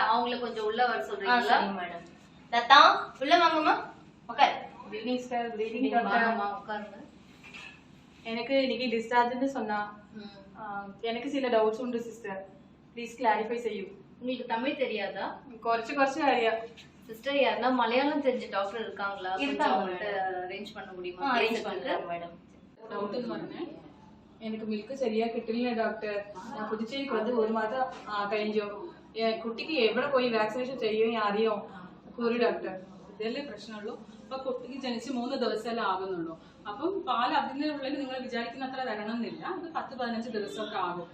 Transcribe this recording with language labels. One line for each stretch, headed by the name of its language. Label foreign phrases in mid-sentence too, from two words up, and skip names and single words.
Tamil: அவங்கள கொஞ்சம் உள்ள வர சொல்றீங்களா? சரி மேடம். தத்தா உள்ள வாங்கம்மா. உட்கார்.
English: Good evening sir. Good evening doctor.
Tamil: உட்காருங்க. எனக்கு இன்னைக்கு டிஸ்சார்ஜ்னு சொன்னா. எனக்கு சில டவுட்ஸ் உண்டு சிஸ்டர்.
English: please clarify
Tamil: செய்யும். உங்களுக்கு தமிழ் தெரியாதா?
Malayalam: കുറച്ച് അറിയാ.
Tamil: சிஸ்டர் யாரா மலையாளம் தெரிஞ்ச டாக்டர் இருக்காங்களா? இருக்காங்க. அரேஞ்ச் பண்ண முடியுமா? அரேஞ்ச் பண்றேன் மேடம். டவுட்னு പറഞ്ഞேன். எனக்கு மில்க் சரியா
Malayalam: കിട്ടില്ല டாக்டர். ഞാൻ പുതുച്ചേരിക്ക് വന്ന് 1 മാസം കഴിഞ്ഞു. കുട്ടിക്ക് എവിടെ പോയി വാക്സിനേഷൻ ചെയ്യുമെന്ന് അറിയോ? ഒരു ഡോക്ടർ. ഇതല്ലേ പ്രശ്നമുള്ളൂ. അപ്പൊ കുട്ടിക്ക് ജനിച്ച് 3 ദിവസമല്ലേ ആകുന്നുള്ളൂ. അപ്പം പാൽ അതിനുള്ളിൽ നിങ്ങൾ വിചാരിക്കുന്ന അത്ര വരണം എന്നില്ല. അത് 10-15 ദിവസമൊക്കെ ആകും.